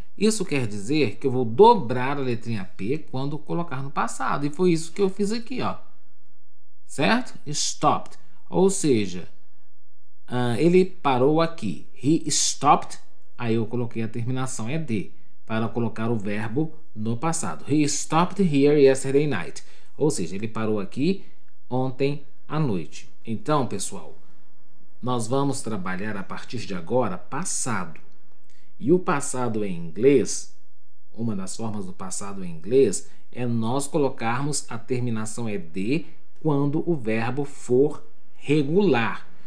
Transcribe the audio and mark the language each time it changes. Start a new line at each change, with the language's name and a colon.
Portuguese: Isso quer dizer que eu vou dobrar a letrinha P quando colocar no passado. E foi isso que eu fiz aqui, ó. Certo? Stopped. Ou seja, ele parou aqui.
English: He stopped.
Portuguese: Aí eu coloquei a terminação ED para colocar o verbo no passado.
English: He stopped here yesterday night.
Portuguese: Ou seja, ele parou aqui ontem à noite. Então, pessoal, nós vamos trabalhar a partir de agora passado. E o passado em inglês, uma das formas do passado em inglês, é nós colocarmos a terminação ED quando o verbo for regular.